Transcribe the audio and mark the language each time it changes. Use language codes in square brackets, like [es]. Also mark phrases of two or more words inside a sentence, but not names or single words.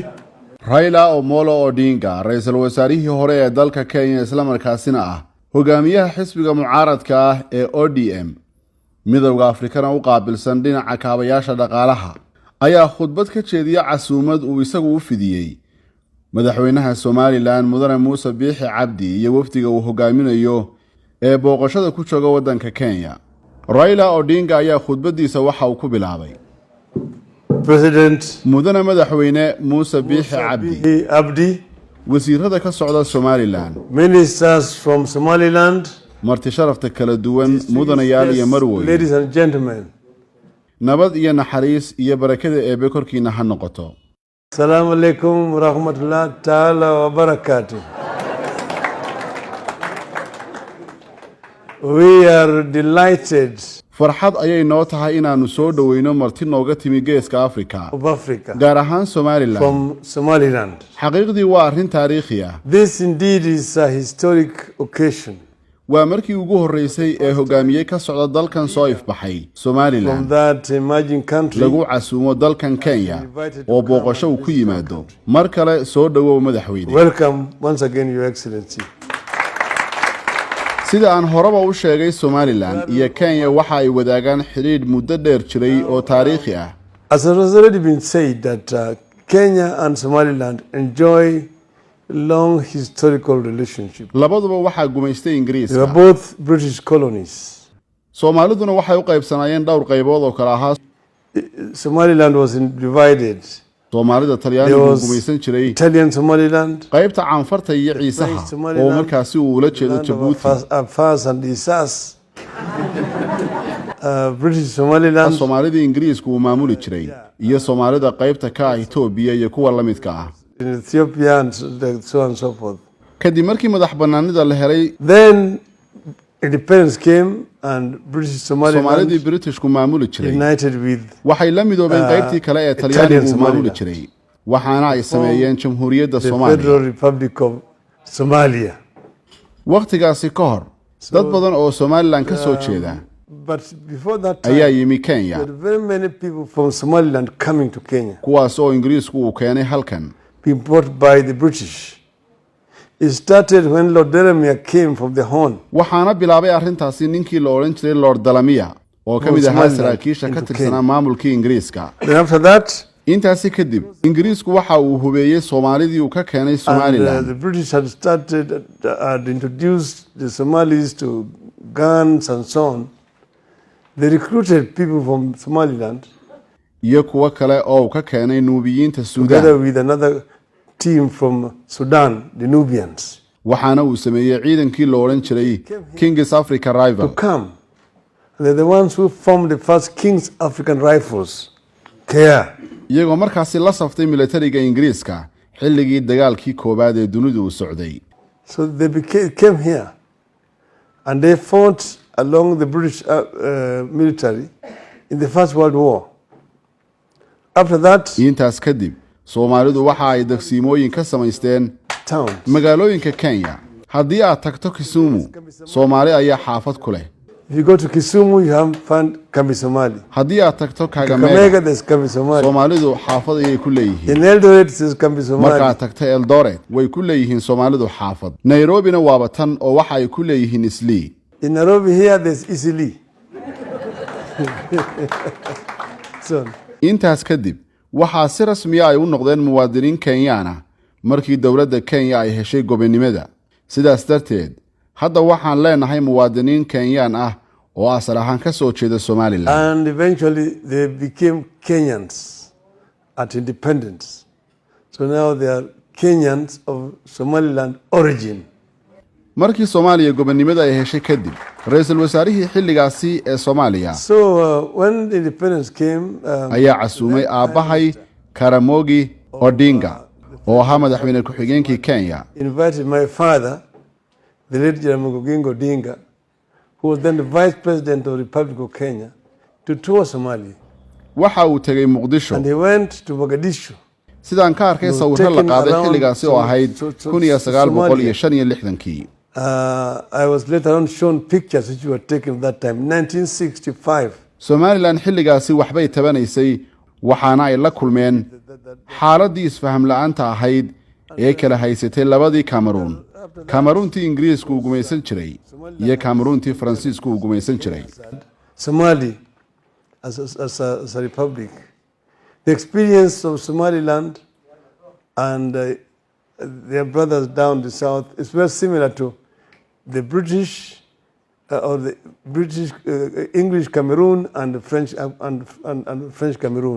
[so] Raila Omolo Odinga, ra'iisul wasaarihii hore ee dalka Kenya isla markaasina ah hogaamiyaha xisbiga mucaaradka ah ee ODM midowga Afrikana u qaabilsan dhinaca kaabayaasha dhaqaalaha ayaa khudbad ka jeediyay casuumad uu isagu u fidiyay madaxweynaha Somaliland Mudane Muuse Biixi Cabdi iyo wafdiga uu hogaaminayo ee booqashada ku jooga wadanka Kenya. Raila Odinga ayaa khudbadiisa waxa uu ku bilaabay President Mudane madaxweyne Muuse Biixi Abdi, wasiirada ka socda Somaliland, [en] ministers from Somaliland, [so] marti sharafta kala duwan mudanayaal iyo marwey, [en] ladies and gentlemen. [so] nabad iyo naxariis iyo barakada eebe korkiina ha noqoto. [ar] Assalamu alaikum wa rahmatullahi ta'ala wa barakatuh. [en] We are delighted [so] farxad ayay noo tahay inaanu soo dhaweyno marti nooga timi geeska Afrika, [en] of Africa [so] gaar ahaan Somaliland. [en] from Somaliland. [so] xaqiiqdii waa arrin taariikhi ah. [en] This indeed is a historic occasion. [so] waa markii ugu horeysay ee hogaamiye ka socda dalkan soo ifbaxay [en] From Somaliland that emerging country, [so] lagu casuumo dalkan Kenya oo booqasho uu ku yimaado. mar kale soo dhawow madaxweyne. [en] welcome once again, Your Excellency. [so] sida aan horeba u sheegay, Somaliland iyo Kenya waxa ay wadaagaan xiriir muddo dheer jiray oo taariikhi ah. [en] As it has already been said that Kenya and Somaliland enjoy long historical relationship. [so] labaduba waxaa gumaystay [en] They were [so] Ingiriiska. [en] both British colonies. [so] Soomaaliduna waxay u qaybsanayeen dhowr qaybood oo kala ahaa. [en] Somaliland was divided. [so] Soomaalida [en] There [so] Talyaanigu [en] was [so] gumaysan jiray [en] Italian Somaliland, [so] qaybta caanfarta iyo ciisaha oo markaasi uu ula jeedo [en] land of Djibouti. Afars and Isas. British Somaliland, [so] Soomaalida Ingiriisku uu maamuli jiray iyo Soomaalida qaybta ka ah Itoobiya iyo kuwa la midka ah. [en] in Ethiopia, and so on and so forth. [so] kadib markii madax banaanida la helay, [en] Then independence came and British [so] Soomaalidii Somaliland Britishku maamuli jiray [en] united with [so] waxay la midoobeen qaybtii kale ee [en] Italian [so] Talyaanigu maamuli [en] Somaliland. [so] jiray, waxaana ay sameeyeen Jamhuuriyadda [en] the [so] Soomaaliya. [en] Federal Republic of Somalia. [so] waqtigaasi ka hor dad badan oo Somaliland ka soo jeeda [en] But before that [so] ayaa [en] time, [so] yimi [en] there Kenya, were very many people from Somaliland coming to Kenya, [so] kuwaas oo Ingiriisku uu keenay halkan. [en] being brought by the British. It started when Lord Delamere came from the Horn [so] waxaana bilaabay arrintaasi ninkii la odhan jiray Lord Delamere oo ka mid ahaa Somaliland saraakiisha ka [en] into [so] tirsanaa Kenya. maamulkii Ingiriiska. [en] Then after that, [so] intaasi kadib Ingiriisku waxa uu hubeeyay Soomaalidii uu ka keenay [en] and Somaliland. the British had introduced the Somalis to guns and so on. They recruited people from Somaliland [so] iyo kuwa kale oo uu ka keenay Nuubiyiinta [en] together [so] Suudaan. [en] with another team from Sudan, the Nubians, [so] waxaana uu sameeyay ciidankii la odhan jiray King's Africa [en] to Rival. come. And they're the ones who formed the first King's African Rifles, KR. [so] iyagoo markaasi la saftay militariga Ingiriiska xilligii dagaalkii koobaad ee dunidu u socday. [en] So they came here and they fought along the British military in the First World War. After that, [so] intaas kadib Soomaalidu waxa ay degsiimooyin ka samaysteen [en] towns. [so] magaalooyinka Kenya. haddii aad tagto Kisumu, Soomaali ayaa xaafad ku leh. [en] If you go to Kisumu, you have found Kambi Somali. [so] haddii aad tagto Kakamega, [en] Kakamega, there's Kambi Somali. [so] Soomaalidu xaafad ayay ku leeyihiin. [en] In Eldoret, there's Kambi Somali. [so] marka aad tagto Eldoret, way ku leeyihiin Soomaalidu xaafad. Nairobina waaba tan oo waxa ay ku leeyihiin Islii. [en] In Nairobi here, there's Isili. So, [so] intaas kadib waxaa si rasmi ah ay u noqdeen muwaadiniin Kenyaan ah markii dowladda Kenya ay heshay gobonimada. sidaas darteed hadda waxaan leenahay muwaadiniin Kenyaan ah oo asal ahaan ka soo jeeda Somaliland. [en] and eventually they became Kenyans at independence. So now they are Kenyans of Somaliland origin. [so] markii Soomaaliya gobonimada ay heshay kadib, ra'iisul wasaarihii xilligaasi ee Soomaaliya [en] So when independence came, [so] ayaa casuumay aabbahay Karamogi Odinga oo ahaa madaxweyne ku-xigeenkii Kenya. [en] invited my father, the late Jaramogi Oginga Odinga, who was then the vice president of the Republic of Kenya, to tour Somalia. [so] waxa uu tegay [en] And Muqdisho. he went to Mogadishu. [so] sidaan ka arkay sawirro la qaaday xilligaasi oo ahayd 1965. [en] I was later on shown pictures which were taken at that time, 1965. [so] Somaliland xilligaasi waxbay tabanaysay waxaana ay la kulmeen xaaladii isfaham la'aanta ahayd ee kala haysatay labadii Cameroon Cameroontii Ingiriisku uu gumaysan jiray iyo Cameroontii Faransiisku uu gumaysan jiray [en] Somali as a republic. The experience of Somaliland and their brothers down the south is very similar to the British or the British English Cameroon and the French and French Cameroon.